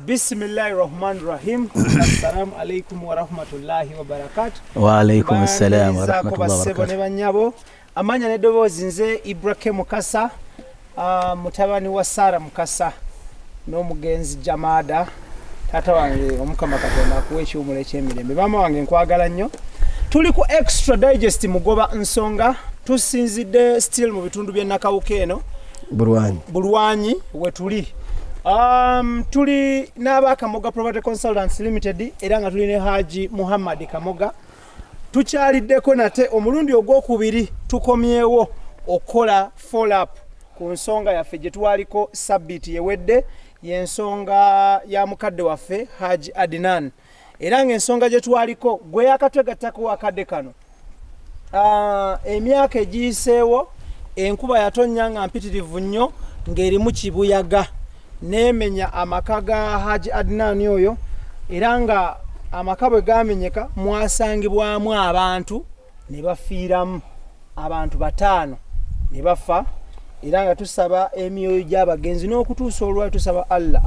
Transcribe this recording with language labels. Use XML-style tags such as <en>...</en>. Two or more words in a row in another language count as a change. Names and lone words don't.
<ar>بسم الله الرحمن الرحيم. السلام عليكم ورحمة الله وبركاته. وعليكم السلام ورحمة الله وبركاته.</ar> <lg>Banyabo amanya nedobozi nze IBRAH Mukasa, mutabani wa Sara Mukasa n'omugenzi Jamada, tata wange omukama Katonda akuwechi umuleke emirembe. Mama wange nkwagala nnyo. Tuli ku</lg> <en>extra digest</en> <lg>mugoba nsonga tusinzidde still mu bitundu bya Nakawukeeno Bulwanyi wetuli. Tuli n'aba Kamoga Property Consultancy Limited era nga tuli ne Hajji Muhammad Kamoga. Tukyaliddeko nate omulundi ogwokubiri tukomyewo okola</lg> <en>follow up</en> <lg>ku nsonga yaffe gye twaliko sabiti yewedde y'ensonga ya mukadde waffe Hajji Adinan. Era ng'ensonga gye twaliko gwe yakatwegattako akadde kano emyaka egiyiseewo enkuba yatonnya nga mpitirivu nnyo ng'erimu kibuyaga nemenya amaka ga Hajji Adinan oyo era nga amaka bwe gamenyeka mwasangibwamu abantu ne bafiiramu abantu 5 ne bafa era nga tusaba emyoyo gy'abagenzi n'okutuusa olwali tusaba Allah</lg>